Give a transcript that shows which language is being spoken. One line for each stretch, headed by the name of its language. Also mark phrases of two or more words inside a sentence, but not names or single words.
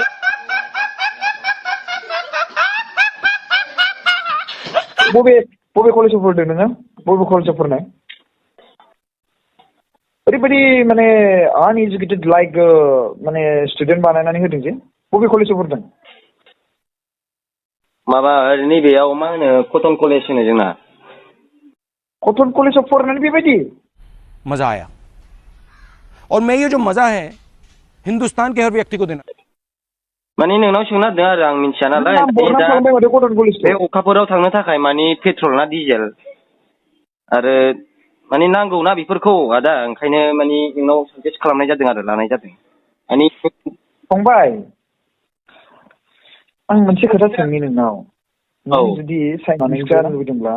Bodo: बबे कलेजाव फरायदों नोङो बबे कलेजाव फरायनाय ओरैबायदि माने
English: uneducated like
Bodo: माने स्टुडेन्ट बानायनानै होदों जे बबे कलेजाव फरायदों माबा नैबेयाव मा होनो कटन कलेज होनो जोंना कटन कलेजाव फरायनानै बेबायदि
Hindi: मजा आया और मैं ये जो मजा है हिंदुस्तान के हर व्यक्ति को देना
Bodo: माने नोंनाव सोंनो नागिरदों आरो आं मिन्थिया नालाय बे अखाफोराव थांनो थाखाय माने पेट्रल ना डिजेल आरो माने नांगौ ना बेफोरखौ आदा ओंखायनो माने नोंनाव साजेस्ट खालामनाय जादों आरो लानाय जादों माने फंबाय आं मोनसे खोथा सोंनि नोंनाव जुदि साइन्टिस्ट जानो लुबैदोंब्ला